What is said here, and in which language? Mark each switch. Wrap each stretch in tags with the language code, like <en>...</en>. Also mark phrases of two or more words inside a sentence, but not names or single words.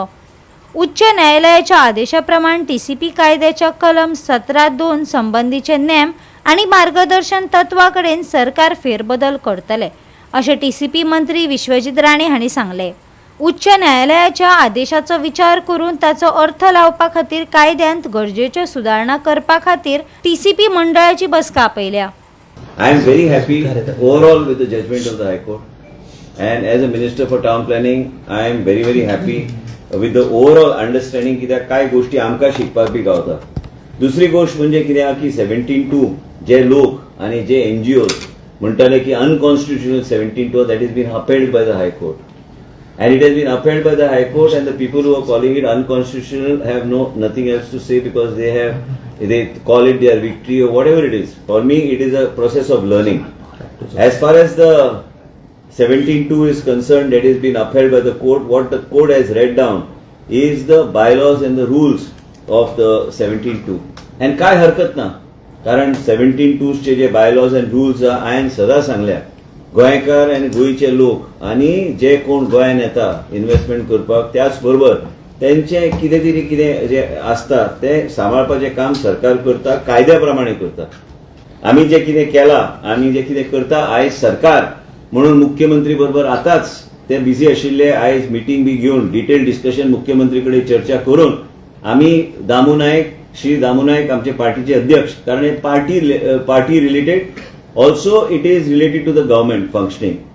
<kok>उच्च न्यायालयाच्या आदेशाप्रमाण टीसीपी कायद्याच्या कलम 17(2) संबंधीचे नेम आणि मार्गदर्शन तत्वां कडेन सरकार फेरबदल करतले अशें टीसीपी मंत्री विश्वजीत राणे हांणी सांगले। उच्च न्यायालयाच्या आदेशाचो विचार करून ताचो अर्थ लावपा खातीर कायद्यांत गरजेच्यो सुदारणा करपा खातीर टीसीपी मंडळाची बसका आपयल्या।</kok> <en>I am very happy overall with the judgment of the High Court, and as a Minister for Town Planning, I am very happy with the overall understanding</en> <kok>कित्याक काय गोष्टी आमकां शिकपाक बी गावता। दुसरी गोष्ट म्हणजे कित्याक की 17(2) जे लोक आणि जे NGOs म्हणटाले की</kok> <en>unconstitutional 17(2) that has been upheld by the High Court, and it has been upheld by the High Court, and the people who are calling it unconstitutional have nothing else to say because they call it their victory or whatever it is. For me, it is a process of learning. As far as the 17(2) is concerned, that has been upheld by the court. What the court has read down is the bylaws and the rules of the 17(2).</en> <kok>And काय हरकत ना, कारण 17(2) चे जे</kok> <en>bylaws and rules</en> <kok>हांवें सदां सांगल्या गोंयकार आनी गोंयचे लोक आनी जे कोण गोंयांत येता इन्व्हेस्टमेंट करपाक त्याच बरोबर त्यांचे कितें तरी कितें जे आसता ते सांबाळपाचें काम सरकार करता, कायद्या प्रमाणे करता। आमी जे कितें केलां, आमी जे कितें करता आयज सरकार म्हणून मुख्यमंत्री बरोबर आतांच ते बिझी आशिल्ले, आयज मिटींग बी घेवन</kok> <en>detail discussion</en> <kok>मुख्यमंत्री कडेन चर्चा करून आमी श्री दामू नायक आमचे पार्टीचे अध्यक्ष, कारण हे पार्टी</kok> <en>related also it is related to the government functioning.</en>